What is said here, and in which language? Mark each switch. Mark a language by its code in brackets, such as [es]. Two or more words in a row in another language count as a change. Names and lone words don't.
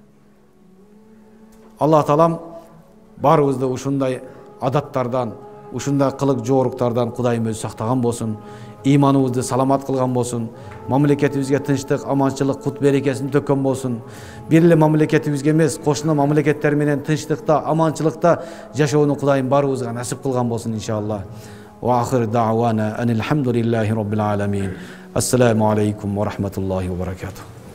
[ky] Аллах Таалам барыбызды ушундай адаттардан, ушундай кылык жооруктардан Кудайым өзү сактаган болсун. Иманыбызды саламат кылган болсун. Мамлекетибизге тынчтык, аманчылык, кут берекесин төккөн болсун. Бир эле мамлекетибизге эмес, кошуна мамлекеттер менен тынчтыкта, аманчылыкта жашоону Кудайым барыбызга насип кылган болсун иншаллах. [ar] وآخر دعوانا أن الحمد لله رب العالمين. السلام عليكم ورحمة الله وبركاته.